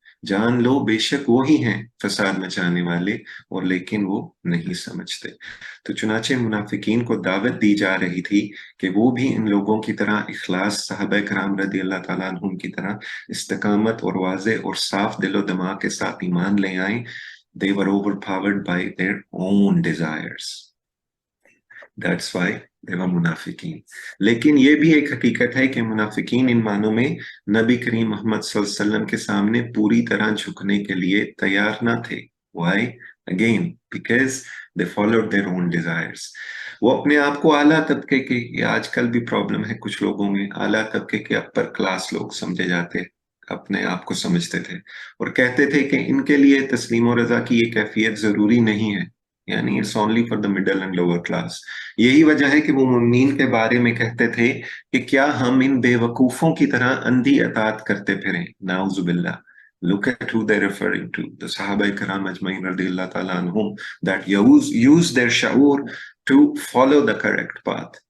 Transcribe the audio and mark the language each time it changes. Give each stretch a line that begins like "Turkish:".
Hindi: जान लो बेशक वो ही हैं फसाद मचाने वाले, और लेकिन वो नहीं समझते। तो चुनाचे मुनाफिकीन को दावत दी जा रही थी कि वो भी इन लोगों की तरह इखलास, साहबा कराम रदी अल्लाह ताला अन्हुम की तरह इस्तकामत और वाज़े और साफ दिलो दिमाग के साथ ईमान ले आए।
English: They were overpowered by their own desires. That's why they were मुनाफिकीन।
Hindi: लेकिन ये भी एक हकीकत है कि मुनाफिकीन इन मानों में नबी करीम मोहम्मद सल्लल्लाहु अलैहि वसल्लम के सामने पूरी तरह झुकने के लिए तैयार ना थे।
English: Why? Again, because they followed their own desires।
Hindi: वो अपने आप को आला तबके के, ये आजकल भी प्रॉब्लम है कुछ लोगों में, आला तबके के अपर क्लास लोग समझे जाते, अपने आप को समझते थे और कहते थे कि इनके लिए तस्लीम और रजा की ये कैफियत जरूरी नहीं है, यानी
English: It's only for the middle and lower class.
Hindi: यही वजह है कि वो मुमिनीन के बारे में कहते थे कि क्या हम इन बेवकूफों की तरह अंधी अतात करते फिरें। नाउजुबिल्लाह।
English: Look at who they're referring to, the Sahaba Ikram Ajmain radiyallahu ta'ala anhum, that use their shaur to follow the correct path।